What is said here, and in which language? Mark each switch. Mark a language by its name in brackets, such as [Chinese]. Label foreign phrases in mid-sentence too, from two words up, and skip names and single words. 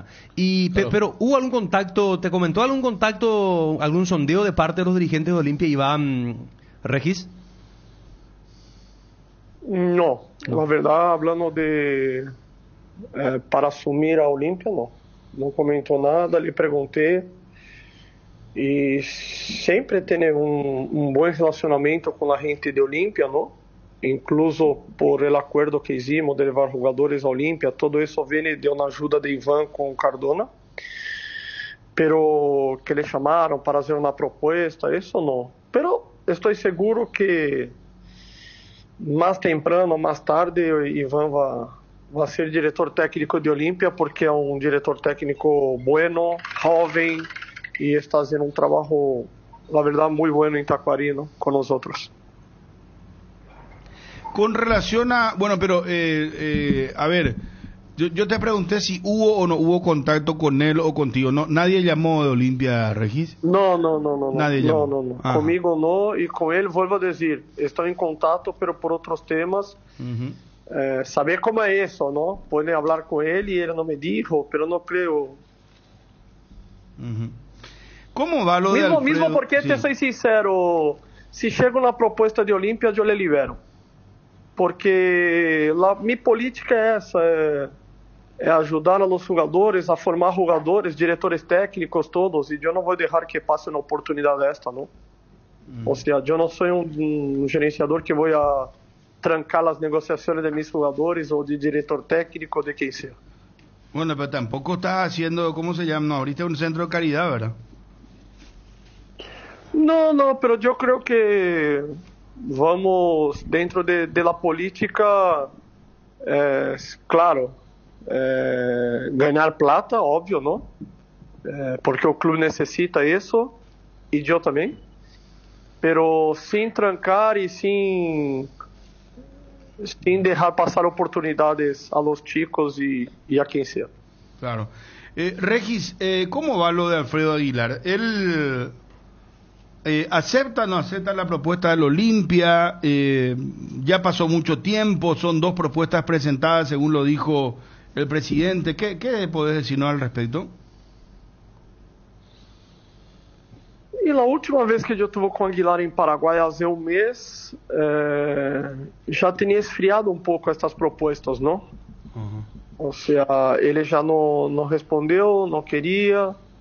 [Spanish] Y claro. Pero ¿hubo algún contacto, te comentó algún contacto, algún sondeo de parte de los dirigentes de Olimpia, Iván, Regis? No, la verdad, hablando de para asumir a Olimpia, [Portuguese] no comentou nada, le perguntei e sempre tem um bom relacionamento com a gente de Olimpia, não? [Spanish] Incluso por el [Portuguese] acordo [Spanish] que hicimos [Portuguese] de levar jogadores a Olimpia, todo isso vem de uma ajuda de Iván com Cardona, pero que le chamaram para fazer uma proposta, isso não. Pero estou seguro que mais temprano, mais tarde, Iván vai ser diretor técnico de Olimpia, porque é um diretor técnico bueno, jovem, e está fazendo um trabalho, na verdade, muito bueno em Taquari, ¿no? Com nós outros. [Spanish] Con relación a, bueno, pero a ver, yo te pregunté si hubo o no hubo contacto con él o contigo. No, nadie llamó de Olimpia, Regis. No. Nadie llamó. No. [Portuguese] Comigo no, e com ele, vuelvo a dizer, estou em contato, pero por outros temas. Saber como é isso, não? Pode falar com ele e ele não me dijo, pero não creio. [Spanish] Como va lo de Alfredo? [Portuguese] Mesmo porque, te sou sincero, se chega uma proposta de Olimpia, eu le libero. Porque minha política é essa, é ajudar os jogadores, a formar jogadores, diretores técnicos todos, e eu não vou deixar que passe uma oportunidade desta, não? Ou seja, eu não sou um gerenciador que vou a trancar as negociações de mis jogadores ou de diretor técnico, de quem seja. [Spanish] Bueno, pero tampoco estás haciendo, ¿cómo se llama? No, ahorita un centro de caridad, ¿verdad? No, pero yo creo que vamos dentro de la política, claro, ganar plata, obvio, ¿no? [Portuguese] Porque o clube necesita isso, e eu também. [Spanish] pero sin trancar y sin dejar pasar oportunidades a los chicos y a quien sea. Claro. Regis, ¿cómo va lo de Alfredo Aguilar? ¿Él acepta o no acepta la propuesta del Olimpia? Ya pasó mucho tiempo, son 2 propuestas presentadas, según lo dijo el presidente. ¿Qué podés decirnos al respecto? [Portuguese] E a última vez que eu estive com o Aguilar em Paraguai, há um mês, já tinha esfriado um pouco estas propostas, não? Uhum. Ou seja, ele já não respondeu, não queria.